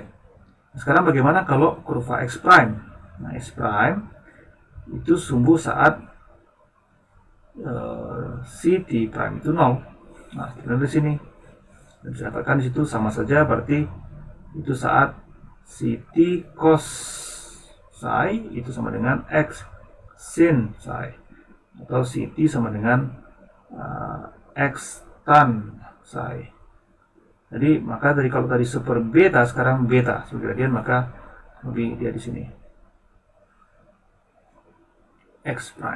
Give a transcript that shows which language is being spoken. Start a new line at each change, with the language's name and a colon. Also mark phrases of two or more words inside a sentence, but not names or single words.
Indonesian: Nah, sekarang bagaimana kalau kurva
English: X prime?
Indonesian: Nah,
English: X prime
Indonesian: itu sumbu saat
English: CT prime
Indonesian: itu 0. Nah, sebenarnya di sini dan saya katakan di situ sama saja, berarti itu saat CT cos psi itu sama dengan X sin psi, atau CT sama dengan X tan psi. Jadi maka dari kalau tadi super beta, sekarang beta sebagai gradien, maka lebih dia di sini
English: X prime.